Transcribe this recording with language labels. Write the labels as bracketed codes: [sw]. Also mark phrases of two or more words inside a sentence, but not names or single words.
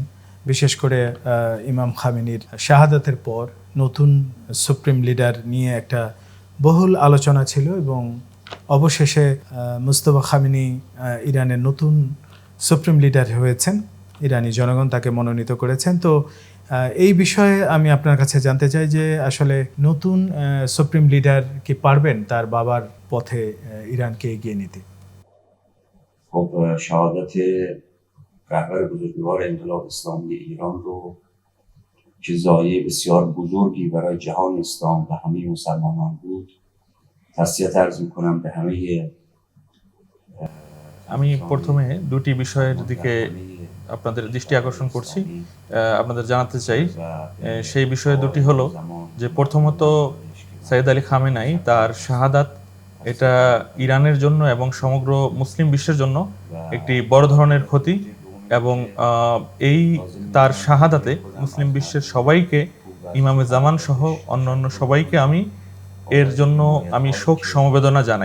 [bn] বিশেষ করে ইমাম খামেনির শাহাদাতের পর নতুন [en] supreme leader [bn] নিয়ে একটা বহুল আলোচনা ছিল এবং অবশেষে মুস্তফা খামেনি ইরানের নতুন সুপ্রিম লিডার হয়েছেন। ইরানি জনগণ তাকে মনোনীত করেছেন। তো এই বিষয়ে আমি আপনার কাছে জানতে চাই যে আসলে নতুন [en] supreme leader [bn] কি পারবেন তার বাবার পথে ইরানকে এগিয়ে নিতে? [fa] خب شهادت رهبر بزرگوار انقلاب اسلامی ایران رو که ضایعه بسیار بزرگی برای جهان اسلام و همه مسلمانان بود تسلیت عرض می‌کنم به همه [bn] আমি প্রথমে দুটি বিষয়ের দিকে আপনাদের দৃষ্টি আকর্ষণ করছি, আপনাদের জানাতে চাই। সেই বিষয় দুটি হলো যে প্রথমত সৈয়দ আলী খামেনাই তার শাহাদাত, এটা ইরানের জন্য এবং সমগ্র মুসলিম বিশ্বের জন্য একটি বড় ধরনের ক্ষতি এবং এই তার শাহাদাতে মুসলিম বিশ্বের সবাইকে, ইমামে জামান সহ অন্যান্য সবাইকে এর জন্য আমি শোক সমবেদনা জানাই।